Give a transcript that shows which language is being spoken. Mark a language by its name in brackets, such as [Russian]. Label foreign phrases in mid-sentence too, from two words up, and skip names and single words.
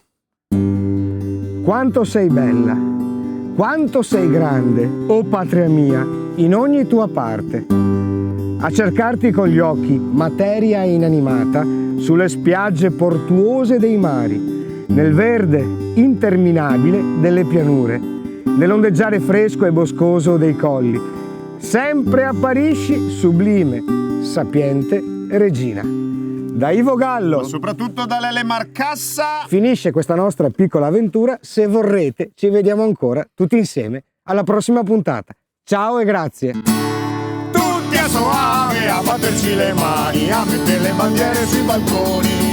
[Italian] Quanto sei bella, quanto sei grande, o patria mia, in ogni tua parte. A cercarti con gli occhi, materia inanimata, sulle spiagge portuose dei mari, nel verde interminabile delle pianure, nell'ondeggiare fresco e boscoso dei colli. Sempre apparisci sublime, sapiente regina. Da Ivo Gallo, ma soprattutto da Lele Marcassa, finisce questa nostra piccola avventura. Se vorrete ci vediamo ancora tutti insieme alla prossima puntata. Ciao e grazie. Tutti a Soave a batterci le mani, a mettere le bandiere sui balconi.